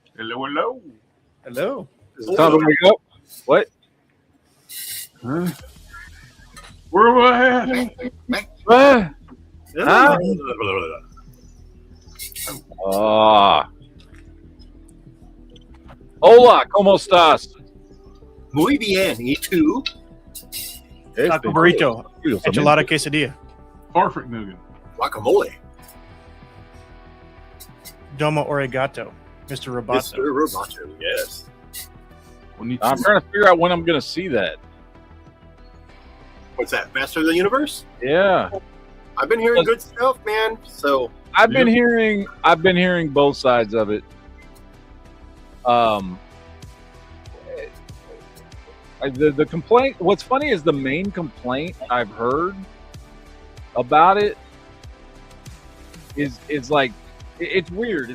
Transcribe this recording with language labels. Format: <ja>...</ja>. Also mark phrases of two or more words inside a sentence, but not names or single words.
<en>Hello. Hello. Is it time to wake up? What? Huh? Where am I at?</en> <es>Huh? Hola, ¿cómo estás? Muy bien. ¿Y tú? Taco burrito. Enchilada quesadilla.</es> <en>Perfect nougat. Guacamole.</en> <ja>Domo arigato.</ja> <en>Mr. Roboto. Mr. Roboto, yes. I'm trying to figure out when I'm going to see that. What's that? Master of the Universe? Yeah. I've been hearing good stuff, man. So I've been hearing both sides of it. The complaint, what's funny is the main complaint I've heard about it is like, it's weird.</en>